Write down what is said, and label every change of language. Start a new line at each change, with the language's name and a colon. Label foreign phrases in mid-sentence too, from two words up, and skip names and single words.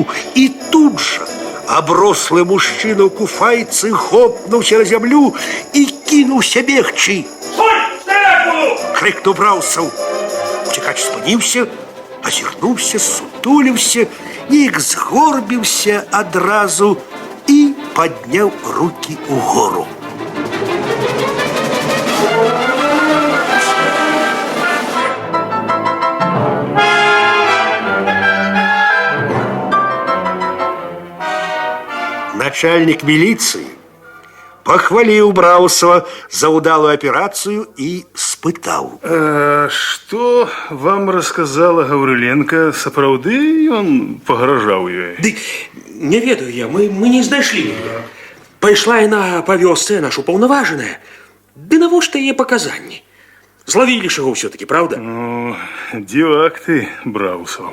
Belarusian: І тут жа аброслы мужчына ў куфайцы хопнуўся на зямлю і кінуўся бегчы. Крыкнуў Браусаў. Уцекач спыніўся, азірнуўся, сутуліўся, неяк згорбіўся адразу і падняў рукі ўгору.
Russian: Начальник милиции похвалил Браусова за удалую операцию и спытал. Что вам рассказала Гаврыленко?
Belarusian: Сапраўды он пагражаў ёй? Ды не ведаю я, мы не знайшлі яе. Пайшла яна па вёсцы, наша упаўнаважаная. Ды навошта яе паказанні? Злавілі ж яго ўсё-таки, правда? Ну, дзівак ты, Браусаў.